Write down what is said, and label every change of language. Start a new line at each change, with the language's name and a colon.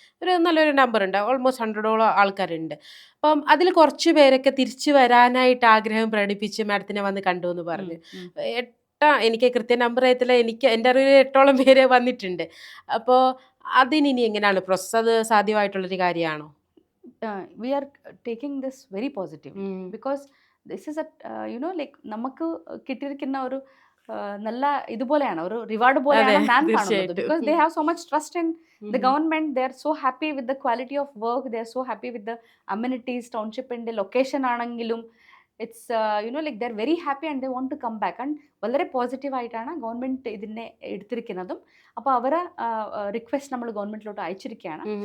Malayalam: ഒരു നല്ലൊരു നമ്പർ ഉണ്ട്, ഓൾമോസ്റ്റ് 100ഓളം ആൾക്കാരുണ്ട്. അപ്പം അതിൽ കുറച്ച് പേരൊക്കെ തിരിച്ചു വരാനായിട്ട് ആഗ്രഹം പ്രകടിപ്പിച്ച് മാഡത്തിനെ വന്ന് കണ്ടു എന്ന് പറഞ്ഞു. എനിക്ക് കൃത്യ നമ്പർ ആയത്തില്ല, എൻ്റെ അറിവിൽ 8ഓളം പേര് വന്നിട്ടുണ്ട്. അപ്പോൾ അതിനി എങ്ങനെയാണ് പ്രോസസ്സ്? അത് സാധ്യമായിട്ടുള്ളൊരു കാര്യമാണോ?
English: We are taking this very positively because this is a like
Malayalam: നമുക്ക് കിട്ടിയിരിക്കുന്ന ഒരു നല്ല ഇതുപോലെയാണ്, ഒരു റിവാർഡ് പോലെയാണ് ഞാൻ കാണുന്നത്.
English: Because they have so much trust in the government. They are so happy with the quality of work. They are so happy with the amenities.
Malayalam: ടൗൺഷിപ്പിന്റെ location ആണെങ്കിലും
English: It's like they are very happy and they want to come back.
Malayalam: And വളരെ പോസിറ്റീവായിട്ടാണ് government ഇതിനെ എടുത്തിരിക്കുന്നതും. അപ്പോൾ അവരെ request നമ്മൾ ഗവൺമെന്റിലോട്ട് അയച്ചിരിക്കുകയാണ്.